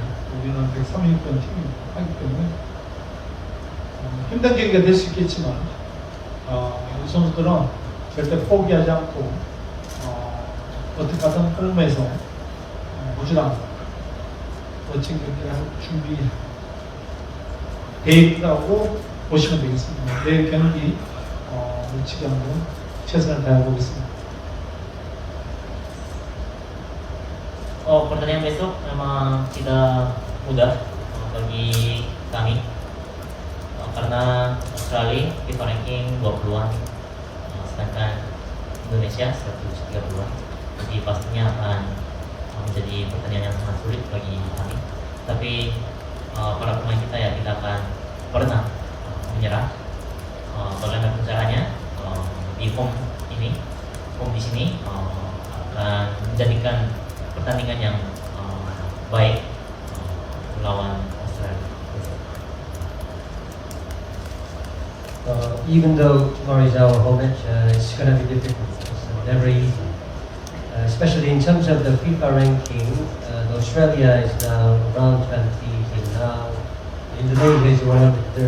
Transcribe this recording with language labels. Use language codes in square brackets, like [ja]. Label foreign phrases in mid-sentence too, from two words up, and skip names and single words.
[ko] 우리는 136번 팀이기 때문에 힘든 경기가 될 수 있겠지만 우리 선수들은 절대 포기하지 않고 어떻게 하든 끌면서 호주랑 멋진 경기를 준비 계획이라고 보시면 되겠습니다. 내일 경기 놓치지 않고 최선을 다해보겠습니다. [id] Pertandingan besok memang tidak mudah bagi kami karena Australia FIFA ranking 20-an, sedangkan Indonesia 130-an. Jadi pastinya akan menjadi pertandingan yang sangat sulit bagi kami. Tapi para pemain kita ya tidak akan pernah menyerah. Bagaimana caranya di home di sini akan menjadikan pertandingan yang baik melawan Australia. [en] Even though tomorrow is our home match, it's going to be difficult. It's never easy, especially in terms of the FIFA ranking. Australia is now around 20, and now Indonesia is 130.